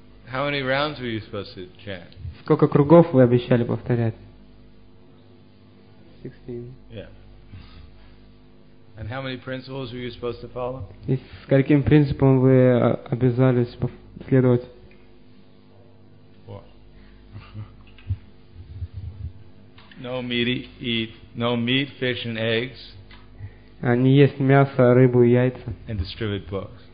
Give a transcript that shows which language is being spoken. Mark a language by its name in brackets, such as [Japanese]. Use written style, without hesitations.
[English] How many rounds were you supposed to chant? [Russian] Сколько кругов вы обещали повторять? [English] 16. Yeah. And how many principles were you supposed to follow? [Russian] И с каким принципом вы обязались следовать? [English] Four. No meat, eat. No meat, fish, and eggs. [Russian] Не есть мясо, рыбу и яйца. [English] And distribute books.